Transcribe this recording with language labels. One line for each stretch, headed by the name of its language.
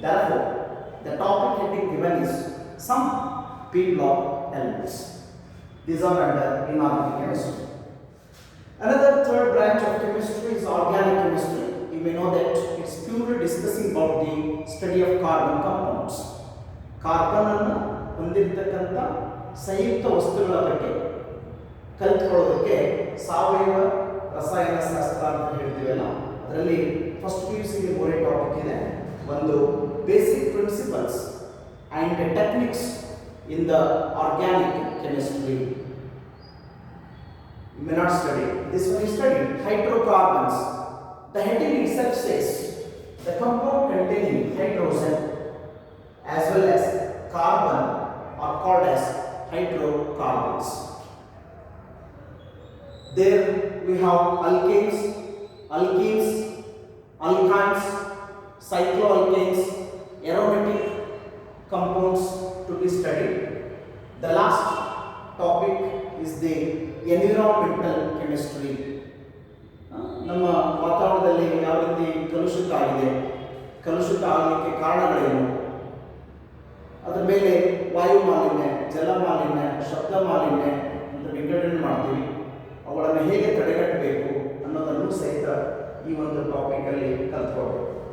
English: Therefore, the topic heading given is some P block elements. These are under inorganic chemistry. Another third branch of chemistry is organic chemistry. You may know that it's purely discussing about the study of carbon compounds.
Kannada: Carbon ಅನ್ನು ಹೊಂದಿರತಕ್ಕಂಥ ಸಂಯುಕ್ತ ವಸ್ತುಗಳ ಬಗ್ಗೆ ಕಲಿತ್ಕೊಳ್ಳೋದಕ್ಕೆ ಸಾವಯವ ರಸಾಯನ ಶಾಸ್ತ್ರ ಅಂತ ಹೇಳ್ತೀವಲ್ಲ, ಅದರಲ್ಲಿ ಫಸ್ಟ್ PUC ಗೆ 3 ಟಾಪಿಕ್ ಇದೆ.
English: ಒಂದು basic principles and techniques in the organic chemistry. You may not study. This one is studied. Hydrocarbons. The heading itself says the compound containing hydrogen as well as carbon are called as hydrocarbons. There we have alkanes, alkenes, alkynes, cycloalkanes, aromatic compounds to be studied. The last topic is the environmental chemistry.
Kannada: ನಮ್ಮ ವಾತಾವರಣದಲ್ಲಿ ಯಾವ ರೀತಿ ಕಲುಷಿತ ಆಗಿದೆ, ಕಲುಷಿತ ಆಗಲಿಕ್ಕೆ ಕಾರಣಗಳೇನು, ಅದರ ಮೇಲೆ ವಾಯು ಮಾಲಿನ್ಯ, ಜಲ ಮಾಲಿನ್ಯ, ಶಬ್ದ ಮಾಲಿನ್ಯ ಅಂತ ವಿಂಗಡಣೆ ಮಾಡ್ತೀವಿ. ಅವುಗಳನ್ನು ಹೇಗೆ ತಡೆಗಟ್ಟಬೇಕು ಅನ್ನೋದನ್ನು ಸಹಿತ ಈ ಒಂದು ಟಾಪಿಕಲ್ಲಿ ಕಲ್ತ್ಕೊಳ್ಬೇಕು.